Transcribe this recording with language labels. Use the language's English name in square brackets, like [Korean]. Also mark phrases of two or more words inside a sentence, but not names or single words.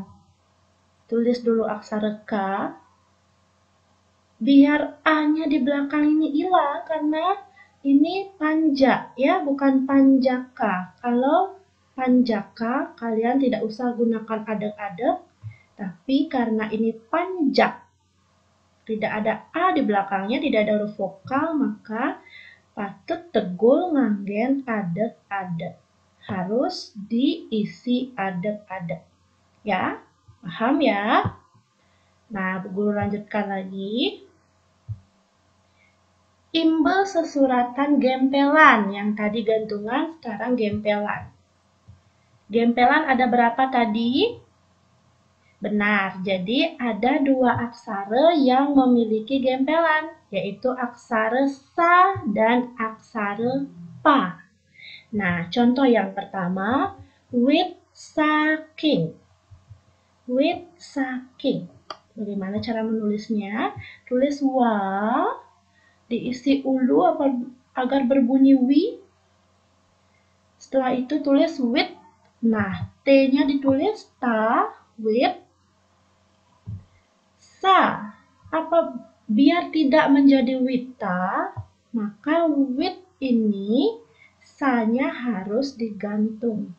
[Indonesian] Tulis dulu aksara K, biar A-nya di belakang ini hilang karena ini panja ya, bukan panjaka. Kalau panjaka kalian tidak usah gunakan adek-adek, tapi karena ini panjak, tidak ada A di belakangnya, tidak ada huruf vokal, maka [Balinese] patut tegul nganggen [Indonesian] adek-adek. Harus diisi adek-adek. Ya, paham ya? Nah, Bu Guru lanjutkan lagi. [Balinese] Imbel sesuratan gempelan. [Indonesian] Yang tadi gantungan, sekarang gempelan. Gempelan ada berapa tadi? Benar, jadi ada 2 aksara yang memiliki gempelan, yaitu aksara sa dan aksara pa. Nah, contoh yang pertama, [Balinese] with saking. With saking. [Indonesian] Bagaimana cara menulisnya? Tulis wa, diisi ulu agar berbunyi wi. Setelah itu tulis with. Nah, T-nya ditulis ta, with. Sa, biar tidak menjadi wita, maka with ini sa-nya harus digantung.